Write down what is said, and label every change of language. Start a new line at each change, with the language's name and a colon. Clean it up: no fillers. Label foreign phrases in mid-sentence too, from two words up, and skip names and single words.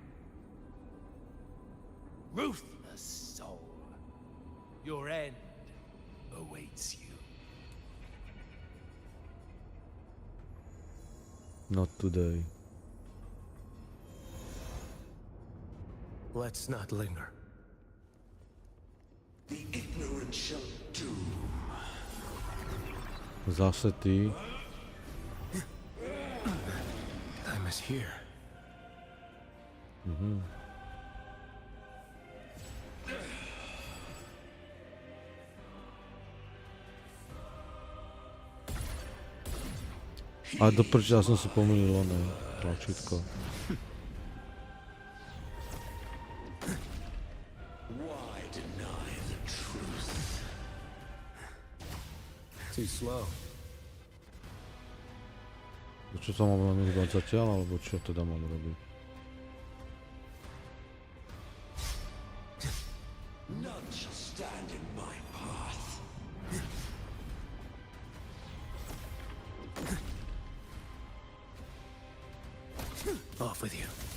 English: Ruthless soul, your end awaits you. Not today. Let's not linger. The ignorant shall do.
Slovak: Zase ty.
English: Time is here.
Slovak: A do prča, ja som si pomýlil oné tlačítko.
English: Why deny the truth? Too slow.
Slovak: Čo sa mám len hýbať zatiaľ, alebo čo teda mám robiť?
English: None shall stand in my path. Off with you.